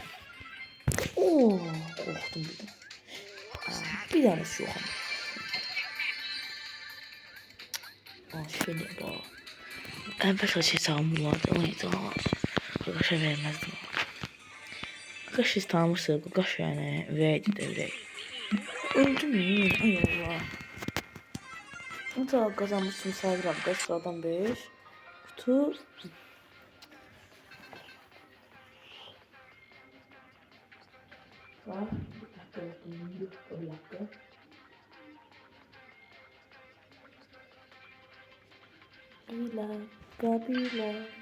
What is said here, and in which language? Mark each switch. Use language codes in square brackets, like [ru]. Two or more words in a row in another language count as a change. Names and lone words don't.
[tr] Oo, korktum bir de. Bir tane şu an. Şöyle bak. En başta hesabım vardı. O neydi o? [az] Qaqaşa verməzdim. Qaqaş siz tanımırsınız. Qaqaş yani ürəkdir də ürək. [tr] Öldüm mü? [az] Ay Allah. Necə qazanmışsın sayıram da sıradan 5. [tr] Kutu. Var. Bir dakika. Kabila.